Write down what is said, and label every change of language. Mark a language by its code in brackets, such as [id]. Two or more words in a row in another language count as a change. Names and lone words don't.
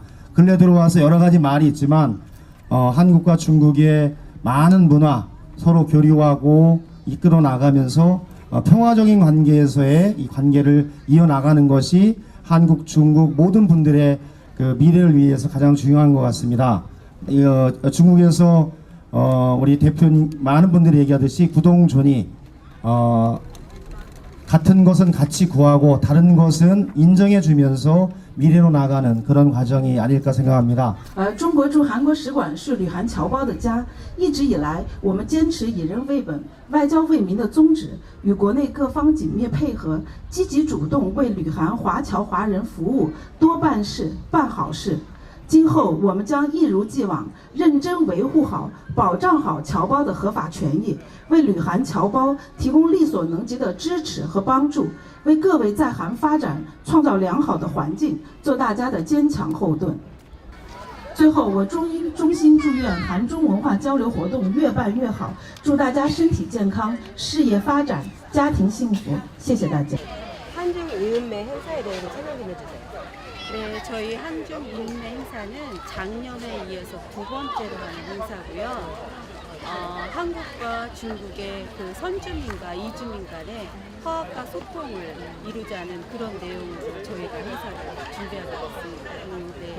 [ko] 근래 들어와서 여러 가지 말이 있지만 한국과 중국의 많은 문화 서로 교류하고 이끌어 나가면서 평화적인 관계에서의 이 관계를 이어나가는 것이 한국, 중국 모든 분들의 그 미래를 위해서 가장 중요한 것 같습니다. 중국에서 우리 대표님 많은 분들이 얘기하듯이 구동존이 같은 것은 같이 구하고 다른 것은 인정해 주면서 미래로 나가는 그런 과정이 아닐까 생각합니다. [zh] 中国驻韩国使馆是旅韩侨胞的家，一直以来，我们坚持以人为本、外交为民的宗旨，与国内各方紧密配合，积极主动为旅韩华侨华人服务，多办事、办好事。今后我们将一如既往，认真维护好、保障好侨胞的合法权益，为旅韩侨胞提供力所能及的支持和帮助，为各位在韩发展创造良好的环境，做大家的坚强后盾。最后，我衷心祝愿韩中文化交流活动越办越好，祝大家身体健康、事业发展、家庭幸福。谢谢大家。 [ko] 한중 이은매 행사에 대해서 설명 좀 해주세요. 네, 저희 한중 이은매 행사는 작년에 이어서 두 번째로 하는 행사고요. 한국과 중국의 그 선주민과 이주민 간의 화합과 소통을 이루자는 그런 내용으로 저희가 행사를 준비하고 있습니다.